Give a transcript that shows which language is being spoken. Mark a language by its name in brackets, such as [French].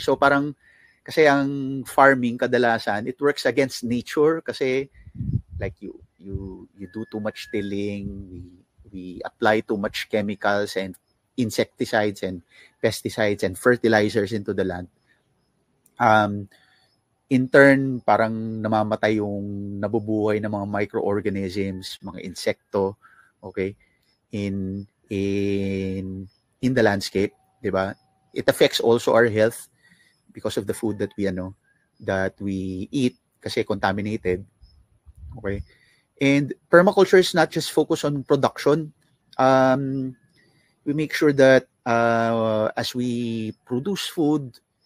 [Filipino] So parang kasi ang farming kadalasan, [English] it works against nature kasi like you do too much tilling, we apply too much chemicals and insecticides and pesticides and fertilizers into the land. In turn, [Filipino] parang namamatay yung nabubuhay ng mga microorganisms, mga insekto, okay, [English] in the landscape, [Filipino] di ba? [English] It affects also our health because of the food that we eat kasi contaminated. Okay? And permaculture is not just focused on production. We make sure that as we produce food,